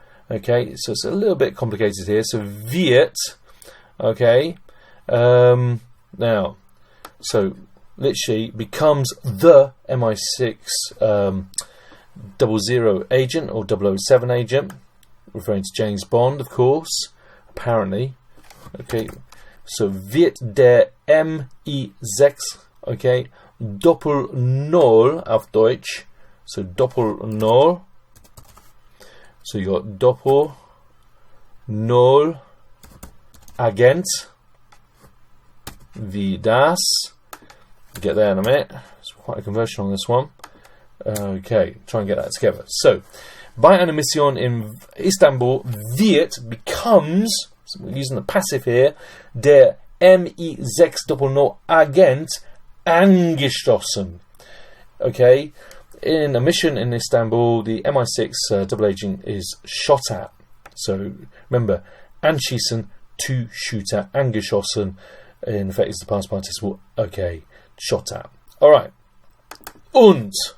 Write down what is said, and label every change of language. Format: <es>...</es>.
<en>Okay, so it's a little bit complicated here.</en> <de>So wird,</de> <en>okay, now, so literally becomes the MI6 00 agent or 007 agent, referring to James Bond, of course, apparently. Okay.</en> <de>So wird der MI6, okay, Doppel-Null auf Deutsch.</de> <en>So Doppel-Null. So you got Doppel-Null Agent</en> <de>wie das.</de> <en>Get there in a minute. It's quite a conversion on this one. Okay, try and get that together.</en> <de>So, bei einer Mission in Istanbul wird</de> <en>becomes. So we're using the passive here.</en> <de>Der MI600 Agent angestoßen.</de> <en>Okay, in a mission in Istanbul, the MI6 double agent is shot at. So remember, anschießen, to shoot at, angeschossen, in effect is the past participle. Okay, shot at. All right.</en> <de>Und.</de>